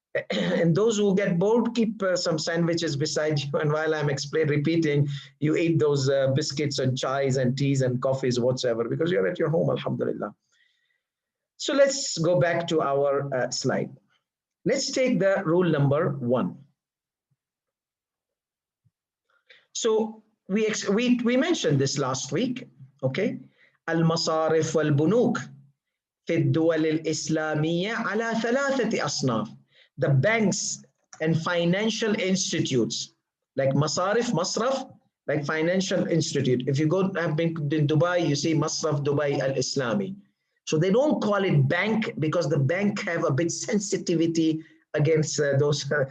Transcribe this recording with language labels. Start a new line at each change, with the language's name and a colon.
English: And those who get bored, keep some sandwiches beside you, and while I'm repeating, you eat those biscuits and chais and teas and coffees whatsoever, because you're at your home, alhamdulillah. So let's go back to our slide. Let's take the rule number 1. So we mentioned this last week, okay?
Arabic: المصارف والبنوك في الدول الإسلامية على 3 أصناف.
English: The banks and financial institutes, like Masarif, Masraf, like financial institute. If you have been in Dubai, you see Masraf Dubai Al-Islami. So they don't call it bank because the bank have a bit sensitivity against those.